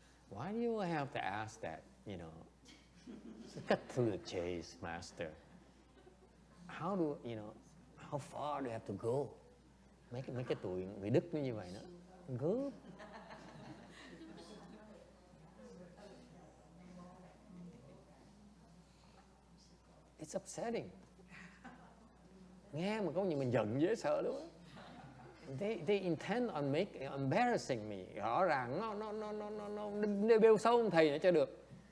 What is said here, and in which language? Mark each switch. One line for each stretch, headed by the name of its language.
English: Why do you have to ask that? You know, cut through the chase, master. How do you know? How far do you have to go?
Vietnamese: Mấy cái tụi người Đức như vậy đó. Good.
English: It's upsetting.
Vietnamese: Nghe mà có gì mình giận dễ sợ luôn.
English: They intend on embarrassing me.
Vietnamese: Rõ ràng nó bêu xấu ông thầy nữa cho được.